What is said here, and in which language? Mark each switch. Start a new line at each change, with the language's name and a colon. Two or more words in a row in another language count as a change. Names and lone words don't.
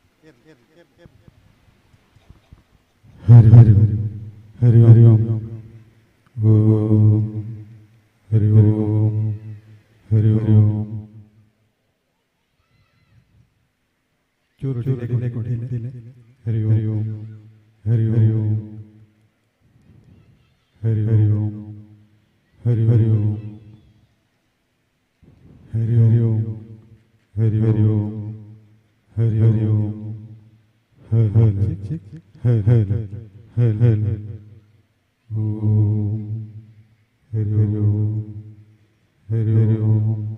Sanskrit: ಹರಿ ಹರಿ ಹರಿ ಹರಿ ಓಂ ಓಂ ಹರಿ ಓಂ ಹರಿ ಹರಿ ಓಂ
Kannada: ಚೂರು ಡಿಲೆ ಕೊಟ್ಟಿಲ್ಲ
Sanskrit: ಹರಿ ಓಂ ಹರಿ ಹರಿ ಓಂ ಹರಿ ಹರಿ ಓಂ ಹರಿ ಹರಿ ಓಂ ಹರಿ ಹರಿ ಓಂ ಹರಿ ಹರಿ ಓಂ ಹರಿ ಹರಿ ಓಂ ಹರ ಹರ ಹರ ಹರ ಹರ ಹರ ಓಂ ಹರಿ ಹರಿ ಓಂ ಹರಿ ಹರಿ ಓಂ